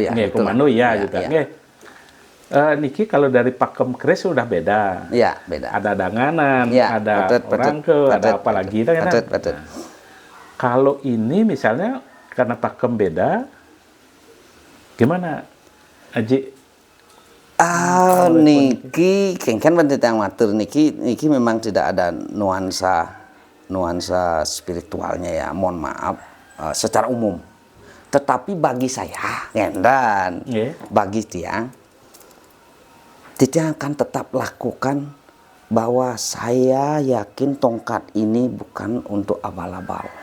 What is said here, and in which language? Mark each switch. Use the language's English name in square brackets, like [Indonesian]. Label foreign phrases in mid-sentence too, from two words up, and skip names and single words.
[Indonesian] komando juga. Niki kalau dari pakem keris sudah beda. Iya, beda. Ada danganan, ada orangke, ada apa lagi kan? Betul. Kalau ini misalnya karena pakem beda, gimana, Aji? Niki, kan yang [Balinese] matur niki [Indonesian] memang tidak ada nuansa spiritualnya ya. Mohon maaf, secara umum. Tetapi bagi saya, dan bagi Tiang akan tetap lakukan bahwa saya yakin tongkat ini bukan untuk abal-abal.